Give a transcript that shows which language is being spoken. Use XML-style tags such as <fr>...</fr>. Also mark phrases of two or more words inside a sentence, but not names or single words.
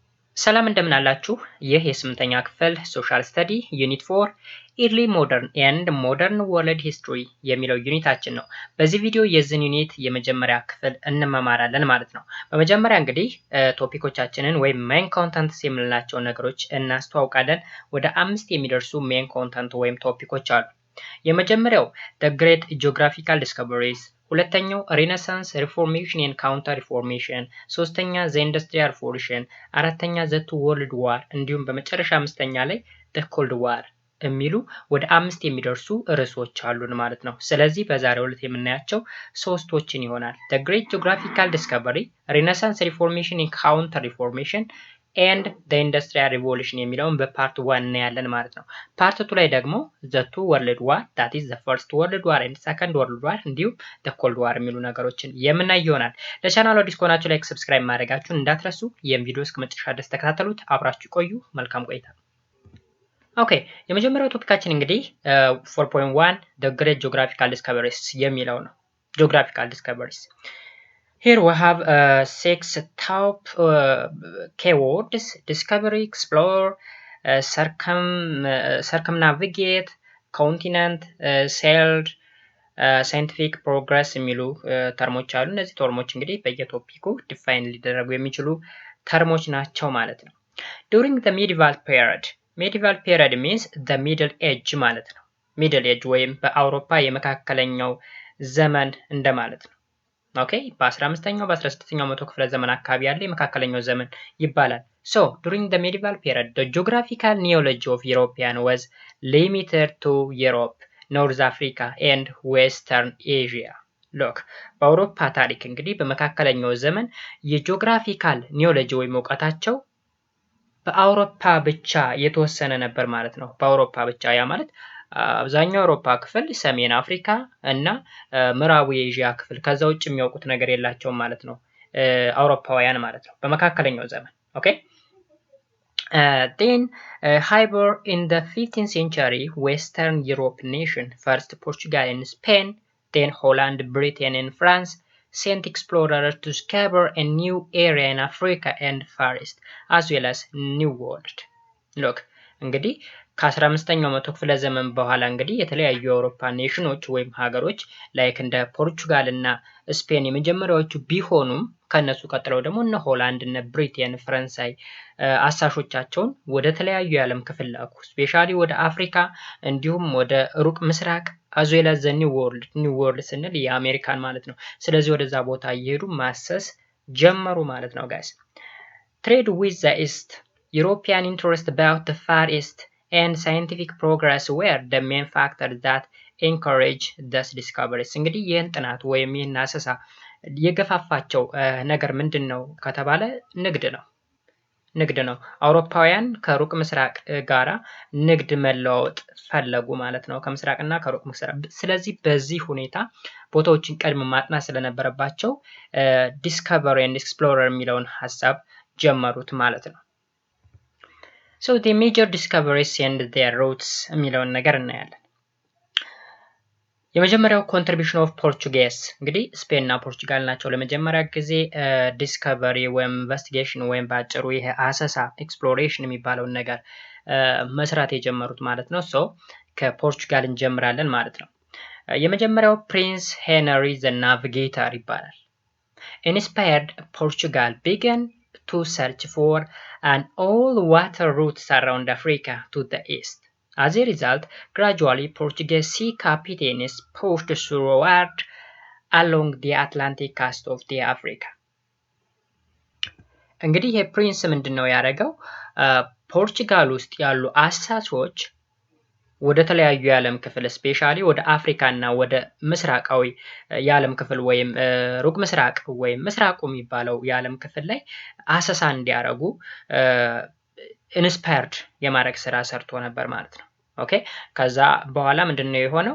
<am>ሰላም እንደምን አላችሁ? ይህ የስምንተኛ ክፍል</am> <en>social study</en> <am>ዩኒት 4</am> <en>early modern and modern world history</en> <am>የሚለው ዩኒታችን ነው። በዚህ ቪዲዮ የዚህን ዩኒት የመጀመሪያ ክፍል እንመማራለን ማለት ነው። በመጀመሪያ እንግዲህ ቶፒኮቻችንን ወይም</am> <en>main contents</en> <am>የምንላቸውን ነገሮች እናስተዋውቃለን። ወደ 5 የሚደርሱ</am> <en>main content</en> <am>ወይም ቶፒኮች አሉ። የመጀመሪያው</am> <en>the great geographical discoveries፣</en> <am>ሁለተኛው</am> <en>Renaissance Reformation and Counter Reformation፣</en> <am>ሶስተኛ</am> <en>the Industrial Revolution፣</en> <am>አራተኛ</am> <en>the two world war</en> <am>እንዲሁም በመጨረሻ አምስተኛ ላይ</am> <en>the Cold War</en> <am>የሚሉ ወደ 5 የሚደርሱ ርዕሶች አሉን ማለት ነው። ስለዚህ በዛሬው ዕለት የምናያቸው ሶስቶችን ይሆናል።</am> <en>the great geographical discovery፣ Renaissance Reformation and Counter Reformation and the industrial</en> <am>revolution የሚለውን በፓርት 1 እናያለን ማለት ነው። ፓርት 2 ላይ ደግሞ</am> <en>the two world war that is the first world war</en> <am>and second world war እንዲሁም</am> <en>the cold war</en> <am>የሚሉ ነገሮችን የምናይ ይሆናል። ለቻናሉ አዲስ ከሆናችሁ</am> <en>like subscribe</en> <am>ማድረጋችሁን እንዳትረሱ። ይህን ቪዲዮ እስከ መጨረሻ ድረስ ተከታተሉት። አብራችሁ ቆዩ። መልካም ቆይታ። ኦኬ፣ የመጀመሪያው ቶፒካችን እንግዲህ 4.1</am> <en>the great geographical discoveries</en> <am>የሚለው ነው።</am> <en>geographical discoveries Here we have 6 top keywords: discovery, explore, circumnavigate, continent, sailed, scientific progress</en> <am>የሚሉ ተርሞች አሉ። እነዚህ ተርሞች እንግዲህ በየቶፒኩ ዲፋይን ሊደረጉ የሚችሉ ተርሞች ናቸው ማለት ነው።</am> <en>During the medieval period means the middle age</en> <am>ማለት ነው።</am> <en>middle age</en> <am>ወይም በአውሮፓ የመካከለኛው ዘመን እንደማለት ነው። ኦኬ፣ በ15ኛው በ16ኛው መቶ ክፍለ ዘመን አካባቢ ያለ የመካከለኛው ዘመን ይባላል።</am> <en>So during the medieval period the geographical knowledge of European was limited to Europe, North Africa and Western Asia. Look,</en> <am>በአውሮፓ ታሪክ እንግዲህ በመካከለኛው ዘመን የጂኦግራፊካል ኒዮሎጂ ወይም እውቀታቸው በአውሮፓ ብቻ የተወሰነ ነበር ማለት ነው። በአውሮፓ ብቻ ያ ማለት አብዛኛው አውሮፓ ክፍል፣ ሰሜን አፍሪካ እና ምዕራቡ የኤዥያ ክፍል ከዛ ውጭ የሚያውቁት ነገር የላቸውም ማለት ነው አውሮፓውያን ማለት ነው በመካከለኛው ዘመን። ኦኬ</am> <en>then however in the 15th century Western Europe nation, first Portugal and Spain, then Holland, Britain and France sent explorers to discover a new area in Africa and Far East as well as New World. Look,</en> <am>እንግዲህ ከ15ኛው መቶ ክፍለ ዘመን በኋላ እንግዲህ የተለያዩ የአውሮፓ ኔሽኖች ወይም ሀገሮች ላይክ እንደ ፖርቹጋል እና ስፔን የመጀመሪያዎቹ ቢሆኑም ከነሱ ቀጥለው ደግሞ እነ ሆላንድ፣ እነ ብሪቴን፣ ፈረንሳይ አሳሾቻቸውን ወደ ተለያዩ የዓለም ክፍል ላኩ። ስፔሻሊ ወደ አፍሪካ እንዲሁም ወደ ሩቅ ምስራቅ</am> <en>as well as the New World</en> <am>ስንል የአሜሪካን ማለት ነው። ስለዚህ ወደዛ ቦታ እየሄዱ ማሰስ ጀመሩ ማለት ነው ጋይስ።</am> <en>trade with the East፣ European interest about the Far East and scientific progress were the main factors that encourage these discoveries.</en> <am>እንግዲህ ይህን ጥናት ወይም ይህን አሰሳ የገፋፋቸው ነገር ምንድን ነው ከተባለ ንግድ ነው። አውሮፓውያን ከሩቅ ምስራቅ ጋራ ንግድ መለዋወጥ ፈለጉ ማለት ነው፣ ከምስራቅና ከሩቅ ምስራቅ። ስለዚህ በዚህ ሁኔታ ቦታዎችን ቀድሞ ማጥናት ስለነበረባቸው</am> <en>discovery and explorer</en> <am>የሚለውን ሀሳብ ጀመሩት ማለት ነው።</am> <en>So the major discoveries and their routes</en> <am>የሚለውን ነገር እናያለን። የመጀመሪያው</am> <en>contribution of Portuguese፣</en> <am>እንግዲህ ስፔን እና ፖርቹጋል ናቸው ለመጀመሪያ ጊዜ ዲስከቨሪ ወይም ኢንቨስቲጌሽን ወይም በአጭሩ ይሄ አሰሳ ኤክስፕሎሬሽን የሚባለውን ነገር መስራት የጀመሩት ማለት ነው። ሶ ከፖርቹጋል እንጀምራለን ማለት ነው። የመጀመሪያው ፕሪንስ ሄንሪ ዘ ናቪጌተር ይባላል።</am> <en>inspired Portugal began to search for an all-water routes around Africa to the east. As a result, gradually Portuguese sea captains pushed southward along the Atlantic coast of the Africa.</en> <am>እንግዲህ ይሄ ፕሪንስ ምንድነው ያደረገው? ፖርቹጋል ውስጥ ያሉ አሳሾች ወደ ተለያዩ የዓለም ክፍል ስፔሻሊ ወደ አፍሪካ እና ወደ ምስራቃዊ የዓለም ክፍል ወይም ሩቅ ምስራቅ ወይም ምስራቁ የሚባለው የዓለም ክፍል ላይ አሰሳ እንዲያደርጉ ኢንስፓየርድ የማድረግ ስራ ሰርቶ ነበር ማለት ነው። ኦኬ፣ ከዛ በኋላ ምንድነው የሆነው?</am>